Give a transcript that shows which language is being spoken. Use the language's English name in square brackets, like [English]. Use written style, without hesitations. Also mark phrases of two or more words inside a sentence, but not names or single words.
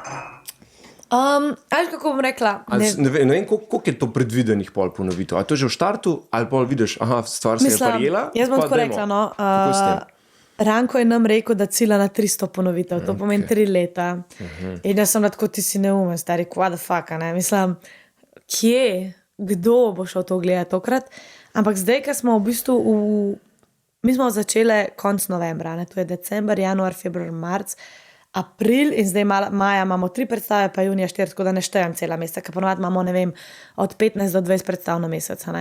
[Slovenian] Ali kako bom rekla? Ne vem, koliko je to predvidenih pol ponovitev. A to je že v štartu, ali pol vidiš, aha, stvar se je prijela? Jaz bom tako rekla, no. Ranko je nam rekel, da cilja na 300 ponovitev, to pomeni 3 leta. In jaz sem tako, ti si neumen, stari, [English] what the fuck, [Slovenian] ne? Mislim, kje, kdo bo šel to gledati tokrat? Ampak zdaj, ko smo v bistvu mi smo začeli konc novembra, ne? To je december, januar, februar, marc, april in zdaj maja imamo 3 predstave, pa junija 4, tako da ne štejem cela meseca, ker ponovadi imamo, ne vem, od 15 do 20 predstav na mesec, ne?